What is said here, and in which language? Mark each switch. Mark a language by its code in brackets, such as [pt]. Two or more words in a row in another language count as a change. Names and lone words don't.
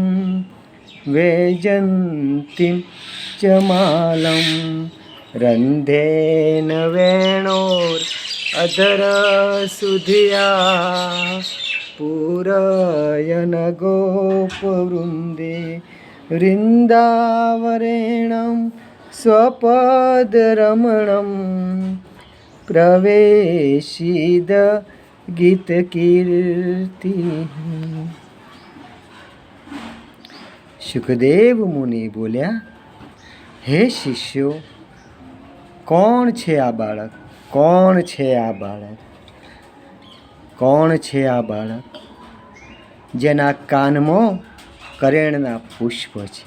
[sa] वैजन्तीं च मालं रन्धेन वेणोरधर सुधिया पूरयन गोपवृन्दे वृन्दावरेणं स्वपदरमणं प्रवेशिद गीतकीर्ति। [gu] સુખદેવ મુનિ બોલ્યા, હે શિષ્યો, કોણ છે આ બાળક? કોણ છે આ બાળક? કોણ છે આ બાળક જેના કાનમાં કરેણના પુષ્પ છે?